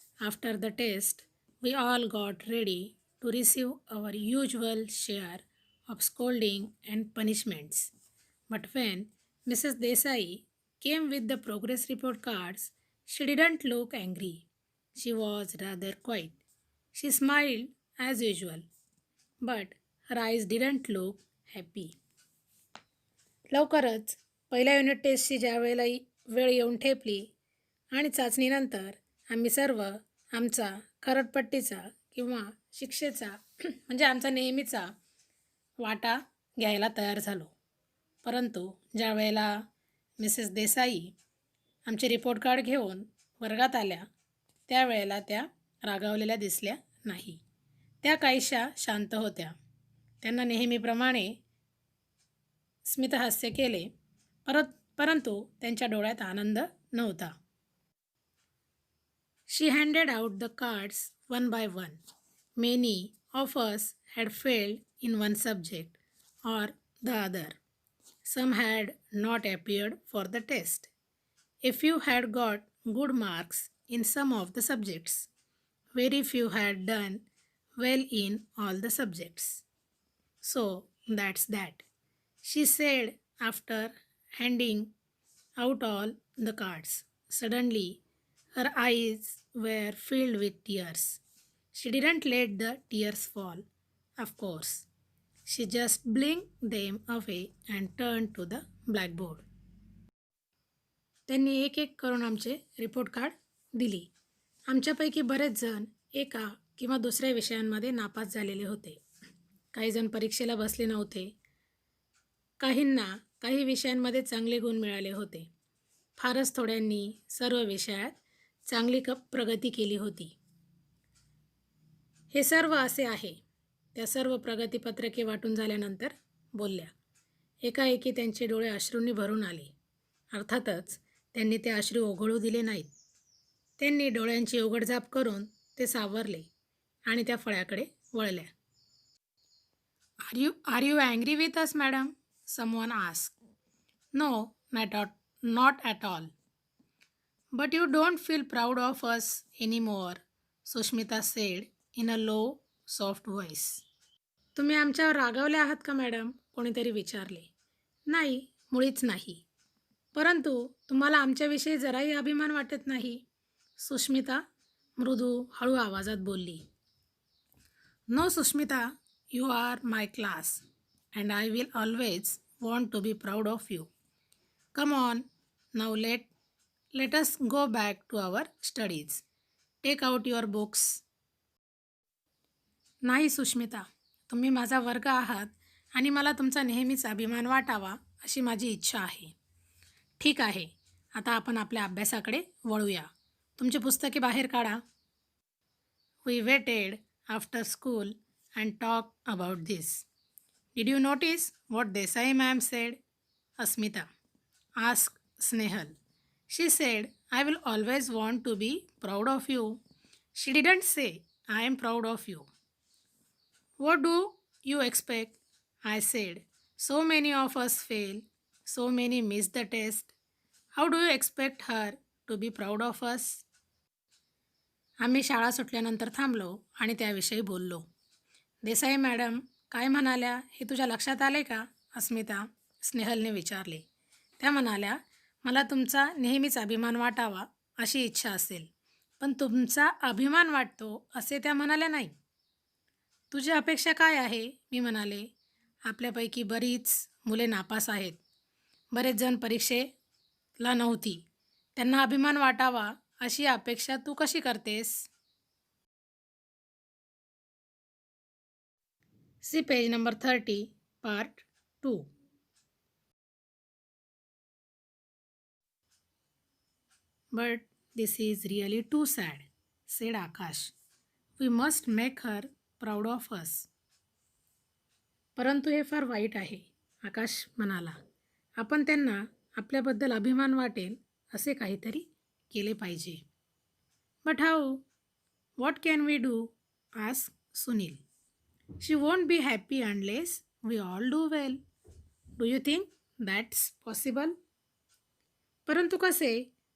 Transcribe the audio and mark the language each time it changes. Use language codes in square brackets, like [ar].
[en] After the test, we all got ready to receive our usual share of scolding and punishments. But when Mrs. Desai came with the progress report cards, she didn't look angry. She was rather quiet. She smiled as usual, but her eyes didn't look happy. [mr] लवकरच पहिल्या unit टेस्टची ज्यावेळेला वेळ येऊन ठेपली आणि चाचणीनंतर आम्ही सर्व आमचा खरडपट्टीचा किंवा शिक्षेचा म्हणजे आमचा नेहमीचा वाटा घ्यायला तयार झालो. परंतु ज्या वेळेला मिसेस देसाई आमचे रिपोर्ट कार्ड घेऊन वर्गात आल्या त्यावेळेला त्या रागावलेल्या दिसल्या नाही. त्या काहीशा शांत होत्या. त्यांना नेहमीप्रमाणे स्मितहास्य केले, परंतु त्यांच्या डोळ्यात आनंद नव्हता. [en] She handed out the cards one by one. Many of us had failed in one subject or the other. Some had not appeared for the test. A few had got good marks in some of the subjects. Very few had done well in all the subjects. So that's that, she said after handing out all the cards. Suddenly, her eyes were filled with tears. She didn't let the tears fall, of course. She just blinked them away and turned to the blackboard. [mr] त्यांनी एक एक करून आमचे report card दिली. आमच्यापैकी बरेच जण एका किंवा दुसऱ्या विषयांमध्ये नापास झालेले होते. काही जण परीक्षेला बसले नव्हते. काहींना काही विषयांमध्ये चांगले गुण मिळाले होते. फारच थोड्यांनी सर्व विषयात चांगली प्रगती केली होती. हे सर्व असे आहे. त्या सर्व प्रगतीपत्रके वाटून झाल्यानंतर बोलल्या. एकाएकी त्यांचे डोळे अश्रूंनी भरून आले. अर्थातच त्यांनी ते अश्रू ओघळू दिले नाहीत. त्यांनी डोळ्यांची उघडझाप करून ते सावरले आणि त्या फळ्याकडे वळल्या. [en] Are you angry with us, madam? Someone asked. No, not at all. But you don't feel proud of us anymore, Sushmita said in a low, soft voice. [mr] तुम्ही आमच्यावर रागावले आहात का मॅडम? कोणीतरी विचारले. नाही, मुळीच नाही. परंतु तुम्हाला आमच्याविषयी जराही अभिमान वाटत नाही, सुष्मिता मृदू हळू आवाजात बोलली. [en] No Sushmita, you are my class and I will always want to be proud of you. Come on, now let us go back to our studies. Take out your books. [mr] नाही सुष्मिता, तुम्ही माझा वर्ग आहात आणि मला तुमचा नेहमीच अभिमान वाटावा अशी माझी इच्छा आहे. ठीक आहे, आता आपण आपल्या अभ्यासाकडे वळूया. तुमची पुस्तके बाहेर काढा. [en] We waited after school and talked about this. Did you notice what Desai ma'am said? Asmita asked Snehal. She said, I will always want to be proud of you. She didn't say, I am proud of you. What do you expect? I said, so many of us fail, so many miss the test. How do you expect her to be proud of us? [mr] आम्ही शाळा सुटल्यानंतर थांबलो आणि त्याविषयी बोललो. Desai madam काय म्हणाल्या हे तुझ्या लक्षात आले का? अस्मिता स्नेहलने विचारले. त्या म्हणाल्या, मला तुमचा नेहमीच अभिमान वाटावा अशी इच्छा असेल, पण तुमचा अभिमान वाटतो असे त्या म्हणाल्या नाही. तुझी अपेक्षा काय आहे? मी म्हणाले. आपल्यापैकी बरीच मुले नापास आहेत. बरेच जण परीक्षेला नव्हती. त्यांना अभिमान वाटावा अशी अपेक्षा तू कशी करतेस? [en] See page number 30, part 2. But this is really too sad, said Akash. We must make her proud of us. [mr] परंतु हे फार वाईट आहे, आकाश म्हणाला. आपण त्यांना आपल्याबद्दल अभिमान वाटेल असे काहीतरी केले पाहिजे. [en] But how? What can we do? Ask Sunil. She won't be happy unless we all do well. Do you think that's possible? [mr] परंतु कसे?